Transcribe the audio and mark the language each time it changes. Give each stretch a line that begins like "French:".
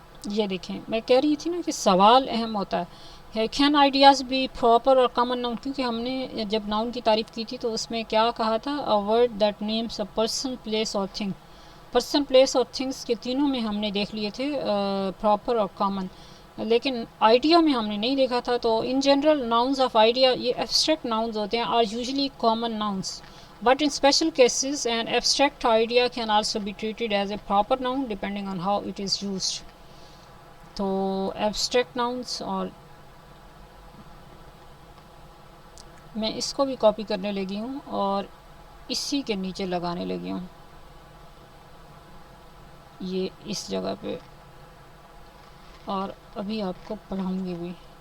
Urdu: یہ دیکھیں میں کہہ رہی تھی نا کہ سوال اہم ہوتا ہے.
English: Can ideas بھی proper اور common noun?
Urdu: کیونکہ ہم نے جب ناؤن کی تعریف کی تھی تو اس میں کیا کہا تھا؟
English: A word that names a person, place اور thing.
Urdu: پرسن، پلیس اور تھنگس کے تینوں میں ہم نے دیکھ لیے تھے پراپر اور کامن، لیکن آئیڈیا میں ہم نے نہیں دیکھا تھا.
English: تو ان general nouns of idea یہ ایبسٹریکٹ ناؤنز
Urdu: ہوتے ہیں،
English: Are usually common nouns. But in special cases, an abstract idea can also be treated as a proper noun depending on how it is used.
Urdu: تو abstract nouns, اور میں اس کو بھی copy کرنے لگی ہوں اور اسی کے نیچے لگانے لگی ہوں، یہ اس جگہ پہ، اور ابھی آپ کو پڑھاؤں گی بھی.